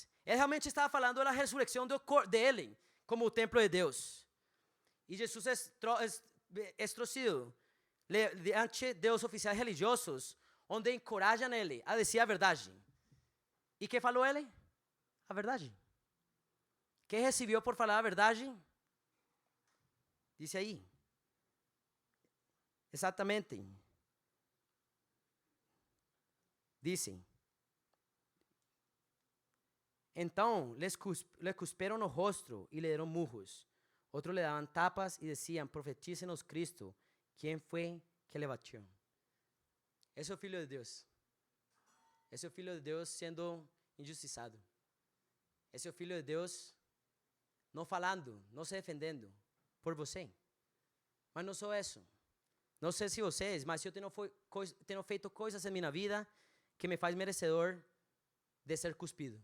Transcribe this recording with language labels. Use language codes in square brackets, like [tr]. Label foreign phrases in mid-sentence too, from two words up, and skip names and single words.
[pt] Ele realmente estava falando da ressurreição dele, como o templo de Deus. E Jesus é trouxido diante dos oficiais religiosos, onde encorajam ele a dizer a verdade. E que falou ele? a verdade. [es] ¿Qué recibió por [pt] falar a verdade? Dice aí. Exatamente. [es] Dice. [pt] Então le cusperam no rostro e le deram murros. [es] Outros le daban tapas e decían, profetícenos Cristo, ¿quién fue que le batió? [pt] Esse é o Filho de Deus. Esse é o Filho de Deus sendo injustiçado. Esse é o Filho de Deus não falando, não se defendendo por você. Mas não só isso. Não sei se vocês, mas eu tenho feito coisas em minha vida que me faz merecedor de ser cuspido.